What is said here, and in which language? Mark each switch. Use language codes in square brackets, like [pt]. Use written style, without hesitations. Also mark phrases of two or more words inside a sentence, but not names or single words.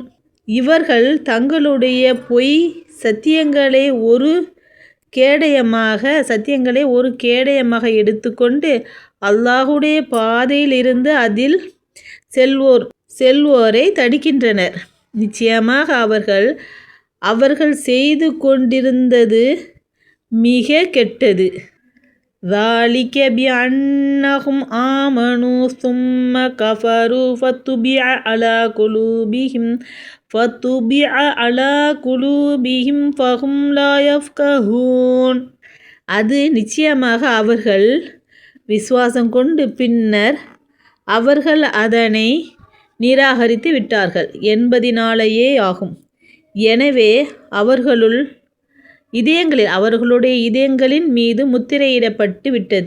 [ta] இவர்கள் தங்களுடைய பொய் சத்தியங்களை ஒரு கேடயமாக எடுத்துக்கொண்டு அல்லாஹுடைய பாதையில் இருந்து அதில் செல்வோரை தடுக்கின்றனர். நிச்சயமாக அவர்கள் செய்து கொண்டிருந்தது மிக கெட்டது. [ar] ذَلِكَ بِأَنَّهُمْ آمَنُوا ثُمَّ كَفَرُوا فَطُبِعَ عَلَى قُلُوبِهِمْ فَهُمْ لَا يَفْقَهُونَ. [ta] அது நிச்சயமாக அவர்கள் விசுவாசம் கொண்டு பின்னர் அவர்கள் அதனை நிராகரித்து விட்டார்கள் என்பதினாலேயே ஆகும். எனவே அவர்களுடைய இதயங்களின் மீது முத்திரையிடப்பட்டு விட்டது.